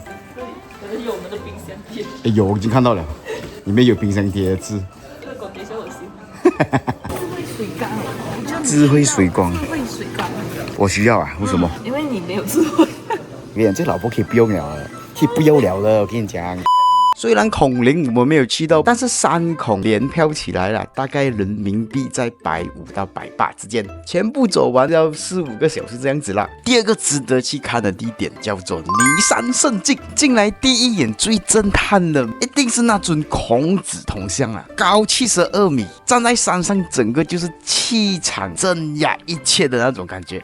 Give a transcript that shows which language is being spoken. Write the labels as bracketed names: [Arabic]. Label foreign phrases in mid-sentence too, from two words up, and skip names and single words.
[Chinese] 對，可是有我們的冰箱貼。哎有，我已經看到了，裡面有冰箱貼的字。這個 quotation 我喜歡。智慧水缸。智慧水缸。智慧水缸。我需要啊？為什麼？因為你沒有智慧。我跟你講，這老婆可以不用了，可以不要了了。我跟你講。雖然孔陵我們沒有去到，但是三孔聯飄起來了，大概人民幣在150到180之間，全部走完要4、5個小時這樣子啦。第二個值得去看的地點叫做驪山勝境，進來第一眼最震撼的一定是那尊孔子銅像啊，高72米，站在山上整個就是氣場鎮壓一切的那種感覺。